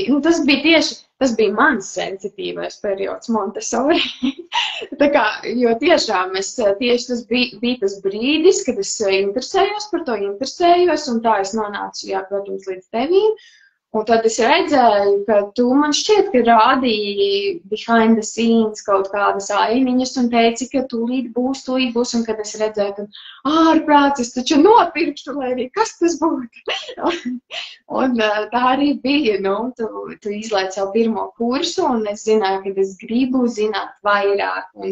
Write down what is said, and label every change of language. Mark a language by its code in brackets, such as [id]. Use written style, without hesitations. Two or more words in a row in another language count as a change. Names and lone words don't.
[lv] Nu, tas bija mans sensitīvais periods Montessori. Tā kā, jo tiešām tas bija tas brīdis, kad es interesējos par to, un tā es nonācu, jā, protams, līdz tevīm. Un tad es redzēju, ka tu man šķiet, ka rādīji [en] behind the scenes [lv] kaut kādas ainiņas un teici, ka tūlīt būs, un kad es redzēju, ka ārprāts, es taču nopirkšu, lai arī kas tas būtu. Un tā arī bija, tu izlaic savu pirmo kursu, un es zināju, ka es gribu zināt vairāk.